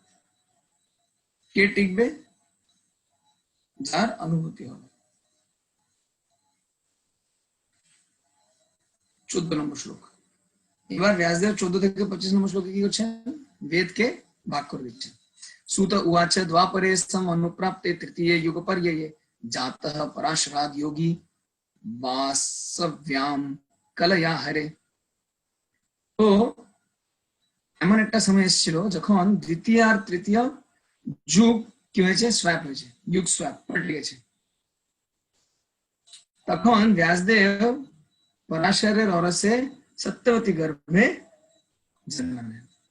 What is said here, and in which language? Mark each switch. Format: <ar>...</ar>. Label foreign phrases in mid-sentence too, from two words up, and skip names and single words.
<bn>কে টিকবে? যার অনুভূতি হবে। 14 নম্বর শ্লোক। এবার ব্যাসদেব 14 থেকে 25 নম্বর শ্লোকে কি করছেন, বেদকে ভাগ করে দিচ্ছেন।</bn> <sa>सूत उवाच द्वापरे सम अनुप्राप्ते तृतीय युग पर्यये जातः पराशराद योगी वासव्याम कलया हरे।</sa> <bn>তো এমন একটা সময় এসেছিল যখন দ্বিতীয় আর তৃতীয় যুগ কি হয়েছে, স্ব্যাপ হয়েছে, যুগ স্ব্যাপ পাল্টে গেছে। তখন ব্যাসদেব পরাশরের অরসে সত্যবতী গর্ভে জন্ম নেন।</bn>